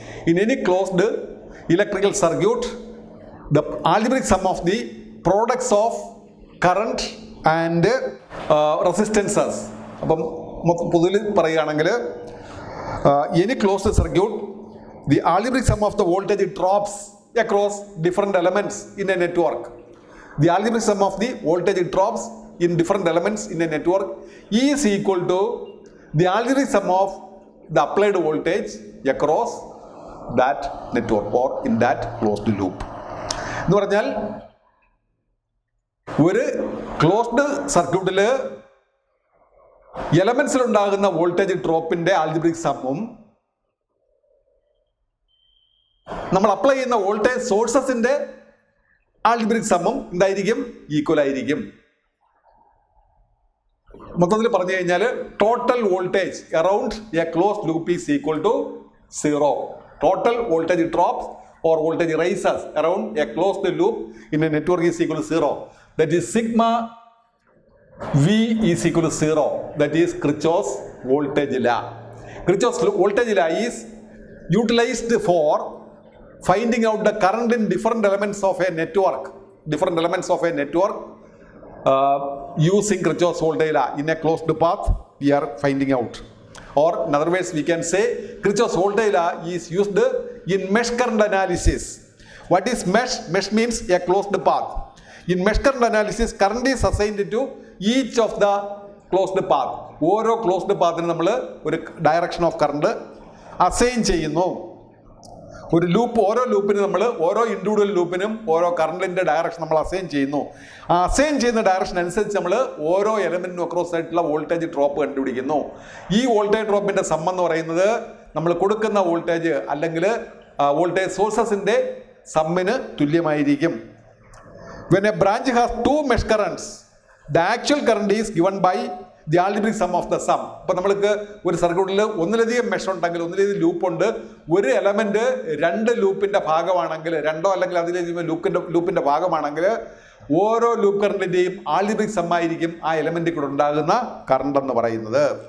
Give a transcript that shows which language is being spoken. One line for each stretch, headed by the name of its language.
English: In any closed electrical circuit, the algebraic sum of the products of current and resistances.
Malayalam: അപ്പം പൊതുവിൽ പറയുകയാണെങ്കിൽ
English: Any closed circuit, the algebraic sum of the voltage drops across different elements in a network. The algebraic sum of the voltage drops in different elements in a network is equal to the algebraic sum of the applied voltage across that network or in that closed loop.
Malayalam: എന്ന് പറഞ്ഞാൽ ഒരു closed സർക്യൂട്ടിൽ എലമെന്റ്സിൽ ഉണ്ടാകുന്ന voltage ഡ്രോപ്പിന്റെ algebraic സമ്മും നമ്മൾ apply ചെയ്യുന്ന voltage സോഴ്സസിന്റെ algebraic സമ്മും എന്തായിരിക്കും? Equal ആയിരിക്കും. മൊത്തത്തിൽ പറഞ്ഞു കഴിഞ്ഞാൽ
English: Total voltage around a closed loop is equal to 0. Total voltage drops or voltage rises around a closed loop in a network is equal to 0. That is sigma V is equal to 0. That is Kirchhoff's voltage law. Kirchhoff's voltage law is utilized for finding out the current in different elements of a network. Different elements of a network using Kirchhoff's voltage law in a closed path we are finding out. Or in other words we can say Kirchhoff's voltage law is used in mesh current analysis. What is mesh? Mesh means a closed path. In mesh current analysis, current is assigned to each of the closed path.
Malayalam: ഓരോ closed പാത്തിന് നമ്മൾ ഒരു direction of current assign ചെയ്യുന്നു. ഒരു loop, ഓരോ ലൂപ്പിന് നമ്മൾ ഓരോ individual ലൂപ്പിനും ഓരോ കറണ്ടിന്റെ ഡയറക്ഷൻ നമ്മൾ അസൈൻ ചെയ്യുന്നു. ആ അസൈൻ ചെയ്യുന്ന ഡയറക്ഷൻ അനുസരിച്ച് നമ്മൾ ഓരോ എലമെന്റിനും അക്രോസ് ആയിട്ടുള്ള വോൾട്ടേജ് ഡ്രോപ്പ് കണ്ടുപിടിക്കുന്നു. ഈ വോൾട്ടേജ് ഡ്രോപ്പിന്റെ സം എന്ന് പറയുന്നത് നമ്മൾ കൊടുക്കുന്ന വോൾട്ടേജ് അല്ലെങ്കിൽ വോൾട്ടേജ് സോഴ്സസിന്റെ സമ്മിന് തുല്യമായിരിക്കും.
English: When a branch has two mesh currents, the actual current is given by the algebraic sum of the sum.
Malayalam: അപ്പോൾ നമ്മൾക്ക് ഒരു സർക്യൂട്ടിൽ ഒന്നിലധികം മെഷ് ഉണ്ടെങ്കിൽ, ഒന്നിലധികം ലൂപ്പ് ഉണ്ട്, ഒരു എലമെന്റ് രണ്ട് ലൂപ്പിന്റെ ഭാഗമാണെങ്കിൽ, രണ്ടോ അല്ലെങ്കിൽ അതിലധികം ലൂപ്പിന്റെ ഭാഗമാണെങ്കിൽ ഓരോ ലൂപ്പ് കറണ്ടിന്റെയും ആൽജിബ്രിക് സം ആയിരിക്കും ആ എലമെന്റിൽ കൂടെ ഉണ്ടാകുന്ന കറണ്ട് എന്ന് പറയുന്നത്.